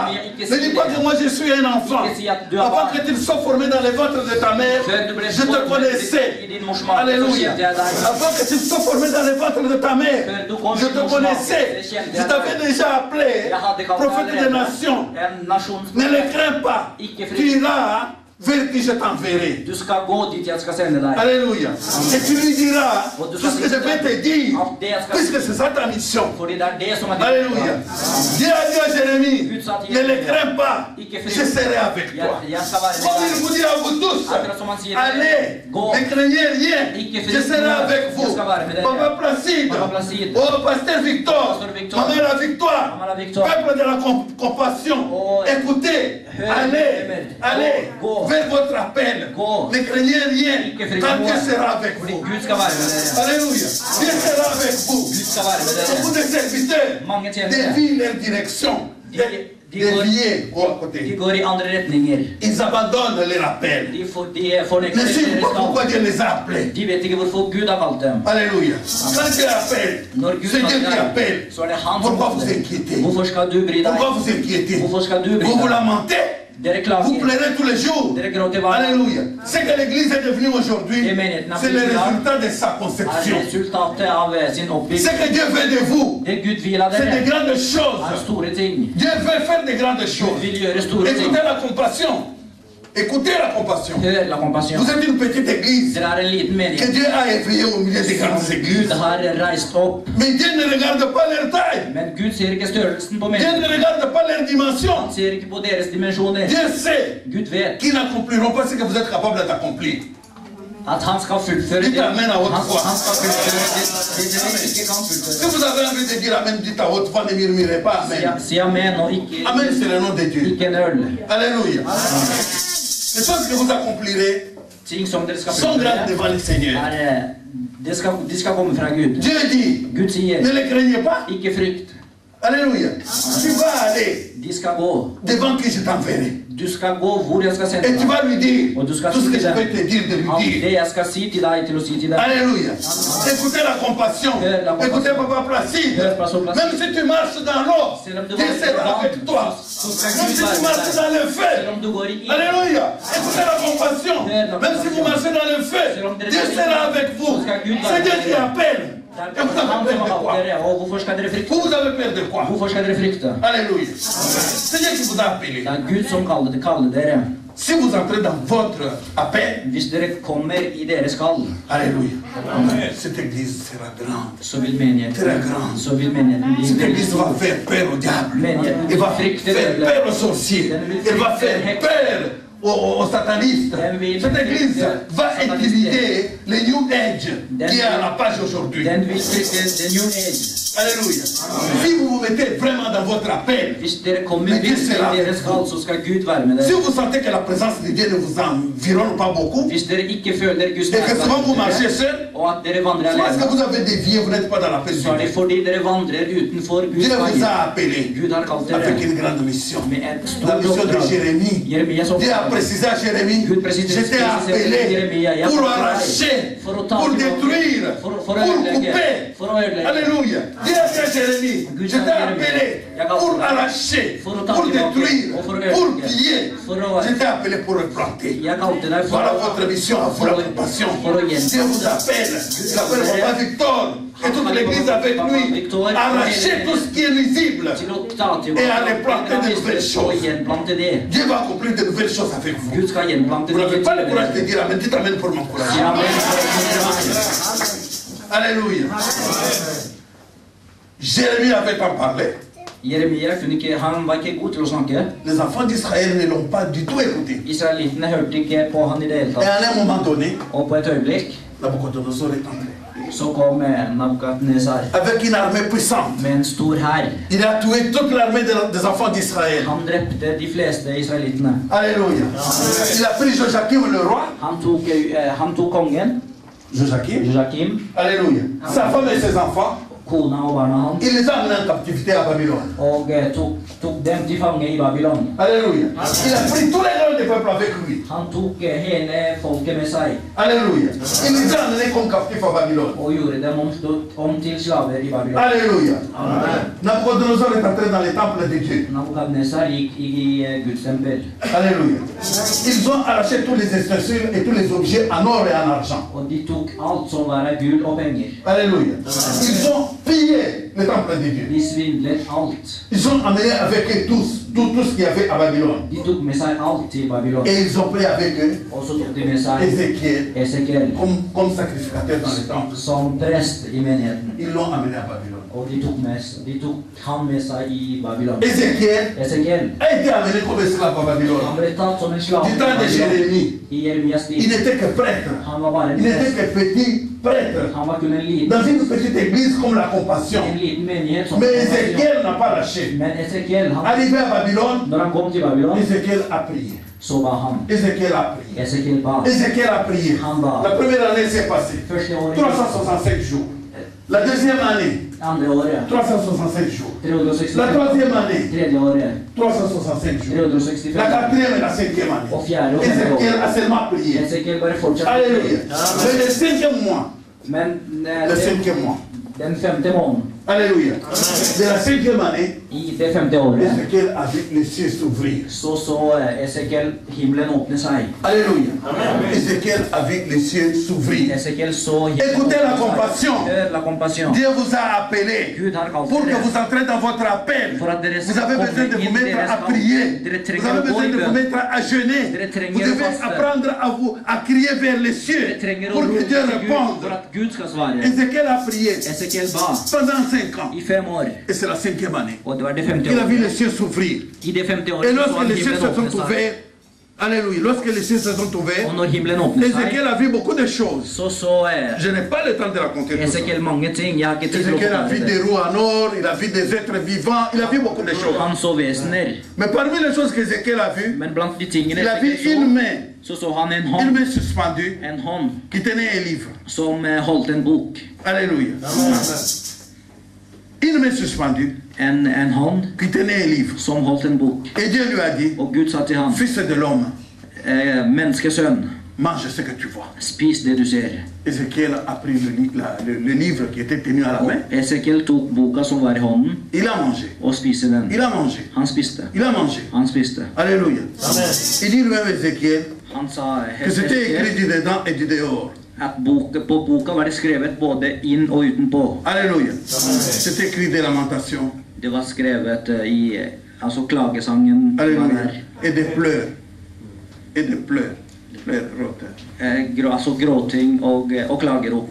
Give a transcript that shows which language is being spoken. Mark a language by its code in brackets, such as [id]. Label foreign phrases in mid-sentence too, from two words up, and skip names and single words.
[fr] Ne dis pas que moi je suis un enfant. Avant que tu sois formé dans le ventre de ta mère, je te connaissais. Alléluia. Avant que tu sois formé dans le ventre de ta mère, je te connaissais. Je t'avais déjà appelé prophète des nations. Ne le crains pas. Tu iras vers qui je t'enverrai. [no] Du skal gå dit jeg skal sende deg. [fr] Alléluia. Et tu lui diras tout ce que je vais te dire, puisque c'est ça ta mission. [no] Fordi det er det som er [fr] Alléluia. Dieu a dit à Jérémie, ne le crains pas, je serai avec toi. Comme il vous dit à vous tous, allez, ne craignez rien, je serai avec vous. Papa Placide, oh Pasteur Victor, Maman la victoire, peuple de la compassion, écoutez, allez, vers votre appel, ne craignez rien, car Dieu sera avec vous. Alléluia, Dieu sera avec vous. Beaucoup de serviteurs dévient leur direction, déviés au [no] De [fr] côté. [no] går i andre retninger. [fr] Ils abandonnent leur appel. [no] De fornekter [fr] Ne savent [no] deres [fr] pas pourquoi [no] kall. [fr] Dieu les a appelés. [no] De vet ikke hvorfor Gud har valgt dem. [fr] Alléluia. Quand Dieu appelle, [no] Når Gud [fr] c'est Dieu qui [no] kaller [fr] appelle. [no] deg, så er det han som [fr] Pourquoi vous [no] kaller. [fr] inquiétez? [no] Hvorfor skal du bry deg? [fr] Pourquoi vous inquiétez? [no] Hvorfor skal du bry [fr] Vous vous [no] deg? [fr] lamentez. [no] Dere [fr] Vous [no] klager. [fr] pleurez tous les jours. [no] Dere gråter hver dag. [fr] Alléluia. Ce que l'église est devenue aujourd'hui, c'est le résultat de sa [no] Er [fr] conception. [no] resultatet av sin [fr] Ce [no] oppbygging. [fr] que Dieu veut de vous, [no] Det Gud vil av [fr] c'est de [no] dere, [fr] grandes [no] er [fr] choses. [no] store ting. [fr] Dieu veut faire de grandes [no] Gud [fr] choses. [no] vil gjøre store ting. [fr] Écoutez la compassion. Écoutez la compassion. [no] Hør la compassion. [fr] Vous êtes une petite église [no] Dere er en liten [fr] que [no] menighet. [fr] Dieu a éveillée au milieu des grandes [no] Gud [fr] églises. [no] har reist opp, [fr] Mais Dieu ne regarde pas leur taille. [no] men Gud ser ikke størrelsen på [fr] Dieu [no] menigheten. [fr] ne regarde pas leur dimension. [no] Han ser ikke på deres dimensjoner. [fr] Dieu sait [no] Gud vet [fr] qu'ils n'accompliront pas ce que vous êtes capable d'accomplir. [no] at han skal fullføre Ditt det. [fr] amen à haute voix. [no] Han skal fullføre det dere ikke kan [fr] Si [no] fullføre. [fr] vous avez envie de dire Amen, dites à haute voix, ne murmurez pas Amen. [no] Si amen og ikke, [fr] Amen, c'est le nom de Dieu. [no] ikke en øl. [fr] Alléluia. Les choses que vous accomplirez [no] Ting som dere skal [fr] sont grandes [no] fullføre, [fr] devant le Seigneur. [no] de skal komme fra Gud. [fr] Dieu dit, [no] Gud sier, [fr] ne les craignez pas. [no] ikke frykt. [fr] Alléluia. Tu vas aller [no] De skal gå. [fr] devant qui je t'enverrai. [no] Du skal gå hvor jeg skal sende [fr] Et tu [no] deg. [fr] vas lui dire [no] Og du skal [fr] tout [no] si [fr] ce que [no] til [fr] je vais [no] dem [fr] te dire de lui [no] alt [fr] dire. [no] det jeg skal si til deg, til å si til deg. [fr] Alléluia. Écoutez la compassion. [no] Hør la compassion. [fr] Écoutez Papa Placide. [no] Hør Pastor Placide. [fr] Même si tu marches dans l'eau, [no] Selv om du [fr] Dieu [no] vandrer [fr] sera [no] på [fr] avec [no] vann, [fr] toi. [no] så skal [fr] Même [no] Gud [fr] si tu [no] være [fr] marches [no] med [fr] dans [no] deg. [fr] le feu. [no] Selv om du går i ild. [fr] Alléluia. Écoutez la compassion. Même si vous marchez dans le feu, Dieu sera avec vous. C'est Dieu qui appelle. Et vous avez peur de quoi? [no] Og hvorfor skal dere frykte? [fr] Vous avez peur de quoi? [no] Hvorfor skal dere frykte? [fr] Alléluia. C'est Dieu qui vous a appelé. [no] Det er Gud som kaller dere. [fr] Si vous entrez dans votre appel, [no] Hvis dere kommer i deres kall, [fr] Alléluia. Cette église sera grande. [no] så vil menigheten bli [fr] Cette [no] veldig [fr] église [no] stor. [fr] va faire peur au diable. [no] Menigheten [fr] Elle [no] vil [fr] va [no] frykte [fr] faire [no] djevelen. [fr] peur aux sorciers. Elle va faire peur aux satanistes. Cette église va intimider les New Age qui est à la page aujourd'hui. [no] Den vil frykte the new age. [fr] Alléluia. Si vous vous mettez vraiment dans votre appel, [no] Hvis dere kommer virkelig i deres kall, så skal Gud være med [fr] si [no] dere. [fr] vous sentez que la présence de Dieu ne vous environne pas beaucoup, [no] Hvis dere ikke føler Guds [fr] et que souvent vous marchez [no] nærvær, [fr] seul, [no] og at dere vandrer [fr] c'est parce que [no] alene, [fr] vous avez dévié, vous n'êtes pas dans l'appel de [no] så er det [fr] Dieu. [no] fordi dere vandrer utenfor Guds [fr] Dieu vous [no] vei. [fr] a appelé [no] Gud har kalt [fr] avec [no] dere [fr] une grande mission. [no] med et [fr] La [no] stort [fr] mission de [no] oppdrag. [fr] Jérémie. [no] Jeremias [fr] Dieu a [no] oppdrag. [fr] précisé à Jérémie, [no] Gud précise- [fr] je t'ai appelé [no] Jeremia, jeg [fr] pour [no] har kalt deg [fr] arracher, [no] for å ta [fr] pour [no] tilbake, [fr] détruire, [no] for [fr] pour [no] å ødelegge, [fr] couper. [no] for å ødelegge. [fr] Alléluia. Dieu a dit à Jérémie, [no] Gud [fr] je [no] sa [fr] t'ai [no] Jeremia, [fr] appelé [no] jeg har [fr] pour [no] kalt deg [fr] arracher, [no] for å ta [fr] pour [no] tilbake, [fr] détruire, [no] og for å [fr] pour [no] ødelegge, [fr] piller. [no] for å- [fr] Je t'ai appelé pour replanter. [no] Jeg kalte deg for [fr] Voilà votre mission, pour la compassion. [no] for å [fr] Dieu vous appelle. Il appelle Papa Victor et toute l'église avec lui. Arracher tout ce qui est visible. [no] til å ta tilbake [fr] Et aller planter de nouvelles [no] og [fr] choses. [no] gjenplante det. [fr] Dieu va accomplir de nouvelles choses avec vous. [no] Gud skal gjenplante [fr] Vous n'avez [no] nye [fr] pas le [no] ting. [fr] courage de dire Amen. Dites Amen pour m'encourager. [no] Ja, men for [fr] Alléluia. Jérémie avait pas parlé. [no] Jeremia han var ikke god til å snakke. [fr] Les enfants d'Israël ne l'ont pas du tout écouté. [no] Israelittene hørte ikke på han i det hele [fr] Et [no] tatt. [fr] à un moment donné, [no] Og på et øyeblikk [fr] Nabucodonosor est entré. [no] så kom Nabukadnesar [fr] Avec une armée puissante. [no] med en stor hær. [fr] Il a tué toute l'armée des enfants d'Israël. [no] Han drepte de fleste israelittene. [fr] Alléluia. Il a pris Joachim le roi. [no] Han tok kongen, [fr] Joachim. [no] Joakim, [fr] Alléluia. Sa femme et ses enfants. [no] kona og barna hans, [fr] Il les a amenés en captivité à Babylone. [no] og tok dem til fange i Babylon. [fr] Alléluia. Il a pris tous les noms des peuples avec lui. [no] Han tok hele folket med seg [fr] Alléluia. Il les a amenés comme captifs à Babylone. [no] og gjorde dem om til slaver i Babylon. [fr] Alléluia. Nabucodonosor est entré dans les temples de Dieu. [no] Nabukadnesar gikk i Guds tempel, [fr] Alléluia. Ils ont arraché tous les ustensiles et tous les objets en or et en argent. [no] og de tok alt som var av gull og penger. [fr] Alléluia. Ils ont pillé le temple de Dieu. [no] De svindlet alt. [fr] Ils ont amené avec eux tout ce qu'il y avait à Babylone. [no] De tok med seg alt til Babylon. [fr] Et ils ont pris avec eux [no] Og så tok de med seg [fr] Ézéchiel [no] Esekiel [fr] comme sacrificateur dans le temple. [no] som prest i menigheten. [fr] Ils l'ont amené à Babylone. [no] Og de tok han med seg i Babylon. [fr] Ézéchiel [no] Esekiel [fr] a été amené comme esclave à Babylone. [no] han ble tatt som en slave [fr] Du [no] i [fr] temps de [no] Babylon. [fr] Jérémie, [no] I Jeremias [fr] il [no] tid. [fr] n'était que prêtre. [no] Han var bare en [fr] Il n'était [no] prest. [fr] que petit prêtre. [no] Han var kun en liten, [fr] Dans une petite église comme la compassion. [no] en liten menighet som [fr] Mais Ézéchiel n'a pas lâché. [no] Men Esekiel, [fr] Arrivé à Babylone, [no] når han kom til Babylon, [fr] Ézéchiel a prié. [no] så ba han. [fr] Ézéchiel a prié. [no] Esekiel ba. [fr] Ézéchiel a prié. La première année s'est passée. [no] Første året, [fr] 365 jours. La deuxième année, [no] andre året, [fr] 365 jours. [no] 365. [fr] La troisième année, [no] Tredje året, [fr] 365 jours. [no] 365. [fr] La quatrième et la cinquième année. [no] Og fjerde og femte [fr] Ézéchiel [no] år. [fr] a seulement prié. [no] Esekiel bare fortsatte. [fr] Alléluia. Mais le cinquième mois, [no] Men [fr] le cinquième mois, [no] den femte måneden, [fr] Alléluia. De la cinquième année, [no] i det femte året, [fr] Ézéchiel a vu les cieux s'ouvrir. [no] så Esekiel himmelen åpne seg. [fr] Alléluia. Ézéchiel a vu les cieux s'ouvrir. [no] Esekiel så himmelen [fr] Écoutez la [no] åpne seg. [fr] compassion. [no] Hør la compassion. [fr] Dieu vous a appelé [no] Gud har kalt [fr] pour que [no] dere [fr] vous entrez dans votre appel. [no] for at dere [fr] Vous avez [no] skal [fr] besoin de [no] komme [fr] vous [no] inn i [fr] mettre [no] deres [fr] à [no] kall. [fr] prier. [no] Dere [fr] Vous [no] trenger [fr] avez [no] å gå [fr] besoin [no] i [fr] de vous [no] bønn. [fr] mettre à jeûner. [no] Dere trenger [fr] Vous [no] å [fr] devez [no] faste. [fr] apprendre à crier vers les cieux [no] Dere trenger å [fr] pour que [no] rope [fr] Dieu [no] til Gud [fr] réponde. [no] for at Gud skal svare. [fr] Ézéchiel a prié [no] Esekiel ba [fr] pendant 5 ans. [no] i 5 år, [fr] Et c'est la cinquième année. [no] og det var det femte [fr] Il a vu [no] året. [fr] les cieux s'ouvrir. [no] I det femte året [fr] Et [no] så [fr] lorsque [no] han [fr] les cieux [no] himmelen [fr] se [no] åpne [fr] sont [no] seg. [fr] ouverts, Alléluia, lorsque les cieux se sont ouverts, [no] Og når himmelen åpnet seg, [fr] Ézéchiel a vu beaucoup de choses. [no] så [fr] Je n'ai pas le temps de raconter tout ça. [no] Esekiel mange ting. Jeg har ikke tid til å [fr] Ézéchiel a vu [no] fortelle [fr] des [no] det. [fr] roues en or, il a vu des êtres vivants, il a vu beaucoup de choses. [no] Han så vesener, [fr] Mais parmi les choses qu'Ézéchiel a vues, [no] men blant de tingene [fr] il a vu [no] Esekiel [fr] une main, [no] så han en [fr] une [no] hånd, [fr] main suspendue [no] en hånd [fr] qui tenait un livre. [no] som holdt en bok. [fr] Alléluia. Une main suspendue [no] en hånd [fr] qui tenait un livre. [no] som holdt en bok. [fr] Et Dieu lui a dit, [no] Og Gud sa til ham, [fr] fils de l'homme, [no] menneskesønn, [fr] mange ce que tu vois. [no] spis det du ser. [fr] Ézéchiel a pris le livre qui était tenu à la main. [no] Og Esekiel tok boka som var i hånden, [fr] Il a mangé. [no] og spiste den. [fr] Il a mangé. [no] Han spiste. [fr] Il a mangé. [no] Han spiste. [fr] Alléluia. Il dit lui-même Ézéchiel [no] Han sa [fr] que c'était écrit [no] Esekiel [fr] du dedans et du dehors. [no] at på boka var det skrevet både inn og utenpå. [fr] Alléluia. C'est écrit des lamentations. [no] Det var skrevet i altså klagesangen var [fr] Alléluia. [no] der. [fr] Et des pleurs. Et des pleurs. Pleurs, [no] gråter. Altså gråting og klagerop.